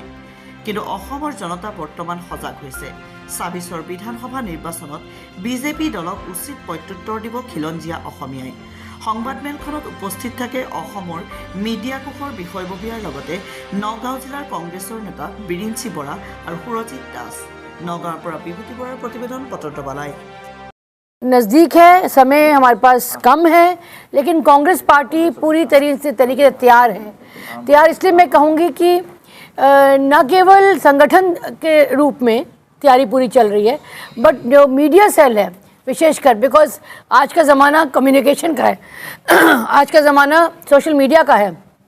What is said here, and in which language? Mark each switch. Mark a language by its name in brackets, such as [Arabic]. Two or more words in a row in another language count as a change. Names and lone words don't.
[Assamese] কিন্তু অসমৰ জনতা বৰ্তমান সজাগ হৈছে। ২৬ৰ বিধানসভা নিৰ্বাচনত বিজেপি দলক উচিত প্ৰত্যুত্তৰ দিব খিলঞ্জীয়া অসমীয়াই। সংবাদমেলখনত উপস্থিত থাকে অসমৰ মিডিয়া কোষৰ বিষয়ববীয়াৰ লগতে নগাঁও জিলাৰ কংগ্ৰেছৰ নেতা বিৰিঞ্চি বৰা আৰু সুৰজিৎ দাস। নগাঁৱৰ পৰা বিভূতি বৰাৰ প্ৰতিবেদন পত্ৰবালাই। [Hindi] नज़दीक है, समय हमारे पास कम है, लेकिन कांग्रेस पार्टी पूरी तरीके से तैयार है। तैयार इसलिए मैं कहूँगी कि न केवल संगठन के रूप में तैयारी पूरी चल रही है, बट जो [English] media cell [Hindi] है विशेषकर, बिकॉज आज का ज़माना कम्युनिकेशन का है, आज का ज़माना [English] social media [Hindi] का है।